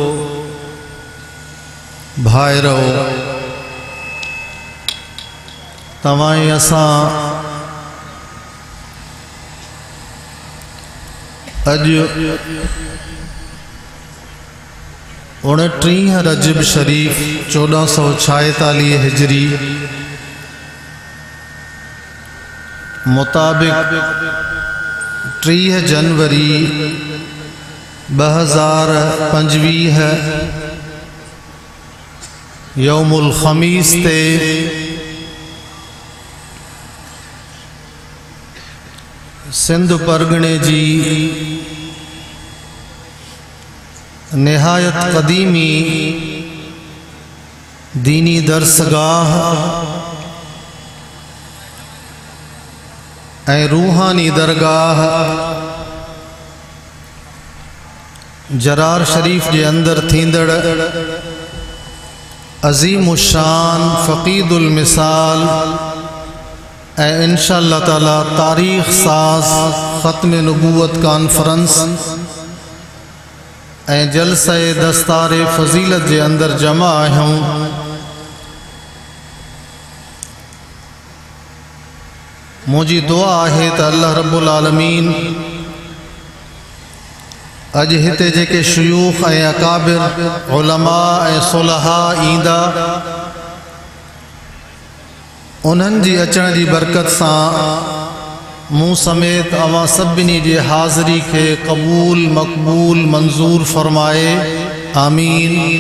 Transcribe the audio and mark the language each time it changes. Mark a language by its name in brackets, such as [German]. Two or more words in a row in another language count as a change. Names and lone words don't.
[Sindhi] भाइरों, तवाई असा अज 29 रजब शरीफ 1446 हिजरी मुताबिक 30 जनवरी 2025 यौमुल खमीस ते सिंध परगणे जी निहायत कदीमी दीनी दरसगाह ए रूहानी दरगाह जरार शरीफ के अंदर थींदड़ अजीम शान फ़क़ीदुल मिसाल इंशाअल्लाह ताला तारीख़ साज ख़त्म नबूवत कॉन्फ्रेंस जलसा दस्तार फजीलत के अंदर जमा आयूँ। मुझी दुआ है तो [Arabic] الله رب العالمين [Sindhi] अज हिते जेके शुयूख अकाबिर उलमा सुलहा ईंदा उन्हनि जी अचण जी बरकत सां मूं समेत अवां सभिनी जी हाज़िरी खे क़बूल मक़बूल मंज़ूर फ़रमाए आमीन।